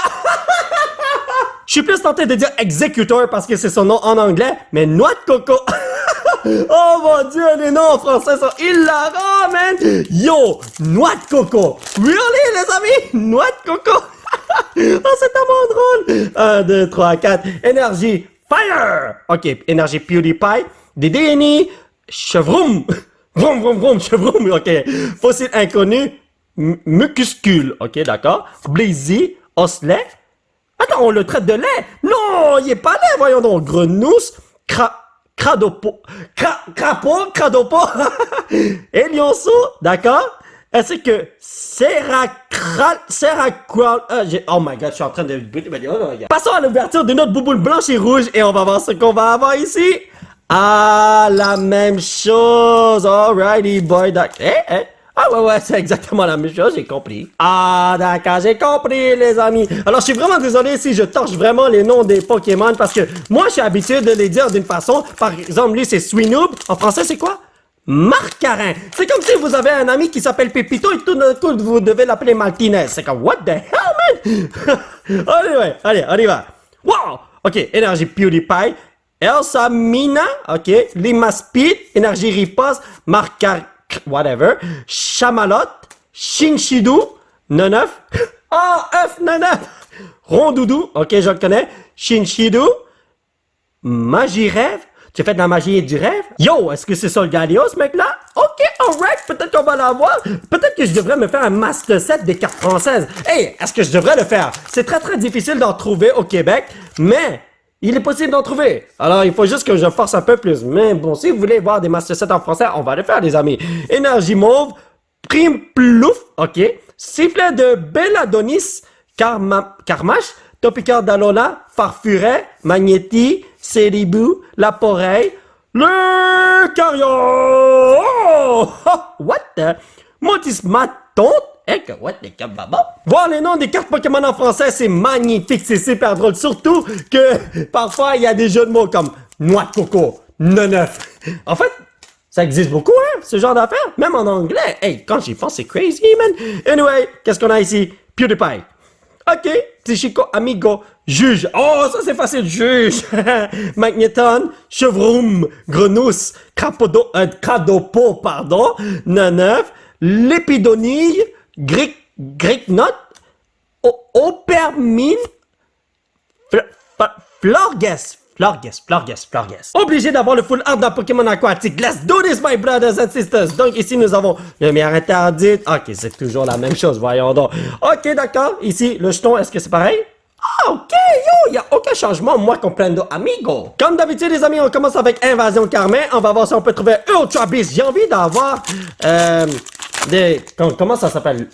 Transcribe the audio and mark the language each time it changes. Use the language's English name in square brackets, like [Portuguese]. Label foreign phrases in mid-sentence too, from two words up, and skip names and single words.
[French] Je suis plus tenté de dire Executor parce que c'est son nom en anglais, mais Noix de coco! Oh mon dieu, les noms en français sont hilarants, man! Yo, Noix de coco! Really, les amis? Noix de coco! Oh, c'est tellement drôle! 1, 2, 3, 4. Énergie Fire! Ok, énergie PewDiePie. Dédéni. Chevroum. Vroom, vroom, vroom, chevroum. Ok. Fossile inconnu. Mucuscule. Ok, d'accord. Blazy. Oslet. Attends, on le traite de lait. Non, il est pas lait. Voyons donc. Grenousse. Cradopo. Cradopo. Elionceau. D'accord. Est-ce que [English] oh my god, [French] je suis en train de... Passons à l'ouverture d'une autre bouboule blanche et rouge et on va voir ce qu'on va avoir ici. Ah, la même chose. [English] Alrighty, boy. [French] Ah ouais, c'est exactement la même chose, j'ai compris. Ah, d'accord, j'ai compris, les amis. Alors, je suis vraiment désolé si je torche vraiment les noms des Pokémon parce que moi, je suis habitué de les dire d'une façon. Par exemple, lui, c'est Swinoob. En français, c'est quoi? Marcarin. C'est comme si vous avez un ami qui s'appelle Pépito et tout d'un coup vous devez l'appeler Martinez. C'est comme [English] what the hell, man? [French] Allez, on y va. Wow! Ok, énergie PewDiePie. Elsa Mina. Ok, Lima Speed. Énergie Riposte. Whatever. Chamalot. Shinshidu. Neneuf. Oh, F Neneuf. Rondoudou. Ok, je le connais. Shinshidu. Magie Rêve. Tu fais de la magie et du rêve? Yo, est-ce que c'est ça le Galio, ce mec-là? [English] Ok, alright, [French] peut-être qu'on va l'avoir. Peut-être que je devrais me faire un [English] master set [French] des cartes françaises. Hey, est-ce que je devrais le faire? C'est très très difficile d'en trouver au Québec, mais il est possible d'en trouver. Alors, il faut juste que je force un peu plus. Mais bon, si vous voulez voir des [English] master sets [French] en français, on va le faire, les amis. Énergie Mauve, Prime Plouf, ok. sifflet de Belladonis, Carmache, Topicar d'Alola, Farfuret, Magnéti, Céribou, Laporeille, le Carrion! [English] Oh! What the? Motismaton? What the kababa? [French] Voir les noms des cartes Pokémon en français, c'est magnifique, c'est super drôle. Surtout que parfois, il y a des jeux de mots comme noix de coco, neuf. En fait, ça existe beaucoup, hein, ce genre d'affaires. Même en anglais. Hey, quand j'y pense, c'est [English] crazy, man. [French] Anyway, qu'est-ce qu'on a ici? PewDiePie. Ok, Psychico Amigo, Juge. Oh, ça c'est facile, Juge. Magnéton, Chevroum, Grenousse, Cradopo, pardon, Neuf, Lépidonille, Gricknot, Opermine, Florges. Obligé d'avoir le full art d'un Pokémon aquatique. [English] Let's do this, my brothers and sisters. [French] Donc ici, nous avons le lumière interdite. Ok, c'est toujours la même chose, voyons donc. Ok, d'accord. Ici, le jeton, est-ce que c'est pareil? Ah, ok, yo, il n'y a aucun changement, moi, [Spanish] comprendo, amigo. [French] Comme d'habitude, les amis, on commence avec Invasion Carmin. On va voir si on peut trouver Ultra Beast. J'ai envie d'avoir, comment ça s'appelle?